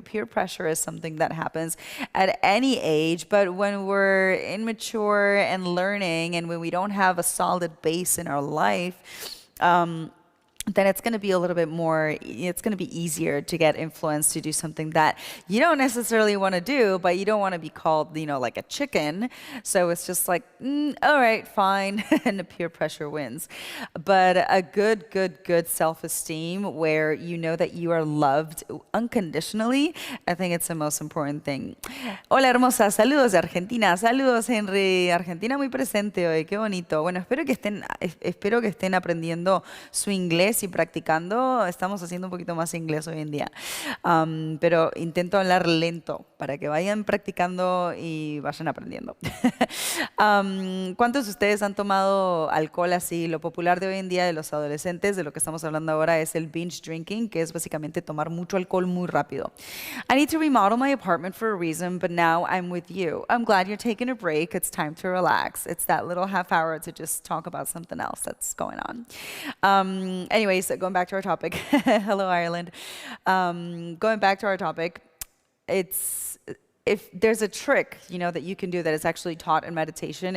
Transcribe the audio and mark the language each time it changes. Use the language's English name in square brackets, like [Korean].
[English] Peer pressure is something that happens at any age, but when we're immature and learning and when we don't have a solid base in our life, then it's going to be a little bit more, it's going to be easier to get influenced to do something that you don't necessarily want to do, but you don't want to be called, like a chicken. So it's just like, all right, fine, and the peer pressure wins. But a good self-esteem where you know that you are loved unconditionally, I think it's the most important thing. [Spanish] Hola, hermosa, saludos de Argentina, saludos, Henry. Argentina muy presente hoy, qué bonito. Bueno, espero que estén aprendiendo su inglés y practicando. Estamos haciendo un poquito más inglés hoy en día, pero intento hablar lento para que vayan practicando y vayan aprendiendo. ¿Cuántos de ustedes han tomado alcohol así? Lo popular de hoy en día de los adolescentes, de lo que estamos hablando ahora, es el binge drinking, que es básicamente tomar mucho alcohol muy rápido. [English] I need to remodel my apartment for a reason, but now I'm with you. I'm glad you're taking a break. It's time to relax. It's that little half hour to just talk about something else that's going on. Anyways, going back to our topic. Hello, Ireland. Going back to our topic, if there's a trick, that you can do that is actually taught in meditation.